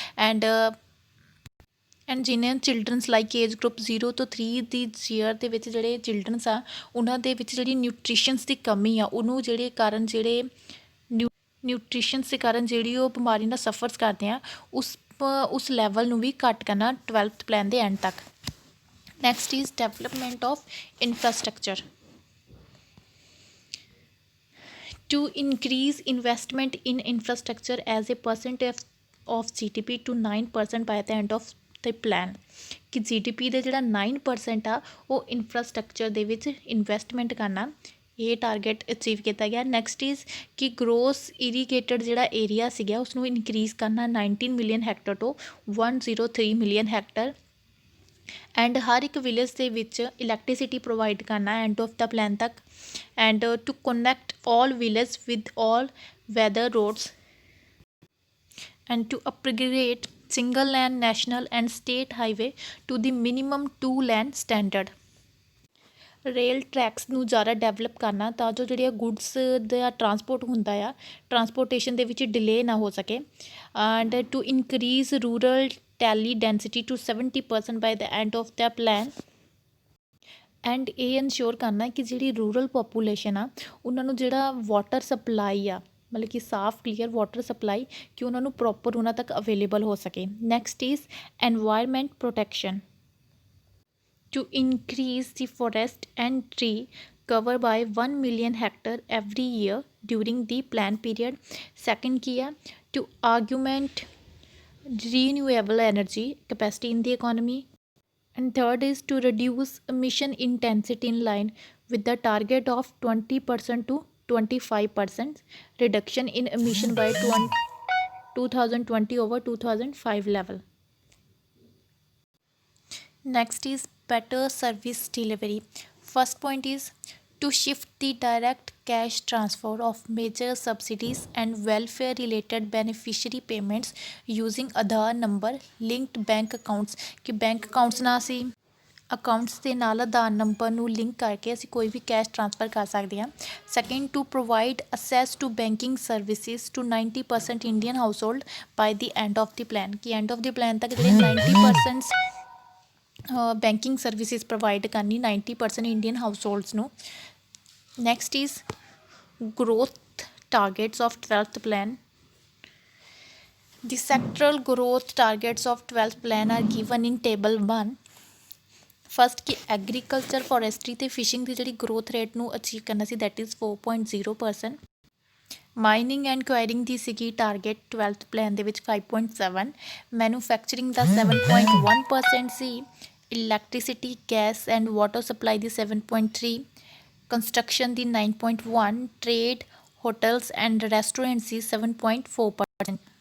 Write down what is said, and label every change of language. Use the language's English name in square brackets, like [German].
[Punjabi] And ਜਿਨ੍ਹਾਂ children's like age group 0 ਤੋਂ 3 ਦੀ year ਦੇ ਵਿੱਚ ਜਿਹੜੇ ਚਿਲਡਰਨਸ ਆ ਉਹਨਾਂ ਦੇ ਵਿੱਚ ਜਿਹੜੀ ਨਿਊਟ੍ਰੀਸ਼ਨਸ ਦੀ ਕਮੀ ਆ ਉਹਨੂੰ ਜਿਹੜੇ ਨਿਊਟ੍ਰੀਸ਼ਨਸ ਦੇ ਕਾਰਨ ਜਿਹੜੀ ਉਹ ਬਿਮਾਰੀ ਨਾਲ ਸਫਰਸ ਕਰਦੇ ਆ ਉਸ ਲੈਵਲ ਨੂੰ ਵੀ ਘੱਟ ਕਰਨਾ 12th ਪਲਾਨ ਦੇ ਐਂਡ ਤੱਕ। [English] Next is development of infrastructure to increase investment in infrastructure as a percentage of GDP to 9% by the end of the plan। [Punjabi] ਕਿ GDP ਦੇ ਜਿਹੜਾ 9% ਆ ਉਹ ਇਨਫਰਾਸਟਰਕਚਰ ਦੇ ਵਿੱਚ ਇਨਵੈਸਟਮੈਂਟ ਕਰਨਾ, ਇਹ ਟਾਰਗੇਟ ਅਚੀਵ ਕੀਤਾ ਗਿਆ। ਨੈਕਸਟ ਇਜ਼ ਕਿ ਗਰੋਸ ਇਰੀਗੇਟਡ ਜਿਹੜਾ ਏਰੀਆ ਸੀਗਾ ਉਸਨੂੰ ਇਨਕਰੀਜ਼ ਕਰਨਾ 19 ਮਿਲੀਅਨ ਹੈਕਟਰ ਤੋਂ 103 ਮਿਲੀਅਨ ਹੈਕਟਰ, ਐਂਡ ਹਰ ਇੱਕ ਵਿਲੇਜ ਦੇ ਵਿੱਚ ਇਲੈਕਟ੍ਰੀਸਿਟੀ ਪ੍ਰੋਵਾਈਡ ਕਰਨਾ ਐਂਡ ਆਫ ਦਾ ਪਲਾਨ ਤੱਕ, [English] And to connect all villages with all weather roads, and to upgrade single lane national and state highway to the minimum 2 lane standard। [Punjabi] Rail tracks ਨੂੰ ਜ਼ਿਆਦਾ develop ਕਰਨਾ ਤਾਂ ਜੋ ਜਿਹੜੀਆਂ goods ਦਾ transport ਹੁੰਦਾ ਆ transportation ਦੇ ਵਿੱਚ ਡਿਲੇ ਨਾ ਹੋ ਸਕੇ, [English] And to increase rural tele density to 70% by the end of the plan. [Punjabi] And ਇਹ ਇਨਸ਼ੋਰ ਕਰਨਾ ਕਿ ਜਿਹੜੀ ਰੂਰਲ ਪੋਪੂਲੇਸ਼ਨ ਆ ਉਹਨਾਂ ਨੂੰ ਜਿਹੜਾ ਵਾਟਰ ਸਪਲਾਈ ਆ ਮਤਲਬ ਕਿ ਸਾਫ਼ ਕਲੀਅਰ ਵਾਟਰ ਸਪਲਾਈ ਕਿ ਉਹਨਾਂ ਨੂੰ ਪ੍ਰੋਪਰ ਉਹਨਾਂ ਤੱਕ ਅਵੇਲੇਬਲ ਹੋ ਸਕੇ। [English] Next is environment protection to increase the forest and tree cover by 1 million hectare every year during the plan period। Second [Punjabi] ਕੀ ਆ [English] to augment renewable energy capacity in the economy, and third is to reduce emission intensity in line with the target of 20% to 25% reduction in emission by 2020 over 2005 level। Next is better service delivery। First point is to shift the direct cash transfer of major subsidies and welfare related beneficiary payments using Aadhaar number linked bank accounts। [Punjabi] ਕਿ bank accounts ਨਾਲ ਅਸੀਂ accounts ਦੇ ਨਾਲ ਆਧਾਰ number ਨੂੰ link ਕਰਕੇ ਅਸੀਂ ਕੋਈ ਵੀ cash transfer ਕਰ ਸਕਦੇ ਹਾਂ। [English] Second to provide access to banking services to 90% Indian household by the end of the plan. [Punjabi] ਕਿ ਐਂਡ ਆਫ ਦੀ ਪਲਾਨ ਤੱਕ ਜਿਹੜੇ 90% ਬੈਂਕਿੰਗ ਸਰਵਿਸਿਜ਼ ਪ੍ਰੋਵਾਈਡ ਕਰਨੀ 90% ਇੰਡੀਅਨ ਹਾਊਸ ਹੋਲਡਸ ਨੂੰ। [English] Next is growth targets of 12th plan. The sectoral growth targets of 12th plan are given in table 1. [Punjabi] First ਕਿ agriculture forestry ਅਤੇ fishing ਦੀ ਜਿਹੜੀ growth rate ਨੂੰ achieve ਕਰਨਾ ਸੀ [English] that is [Punjabi] 4.0%. Mining and ਕੁਆਇਰਿੰਗ ਦੀ ਸੀਗੀ target 12th plan ਦੇ ਵਿੱਚ 5.7, manufacturing ਦਾ 7.1% ਸੀ, electricity gas and water supply ਦੀ 7.3, construction ਦੀ 9.1, trade hotels and restaurant ਸੀ 7.4%.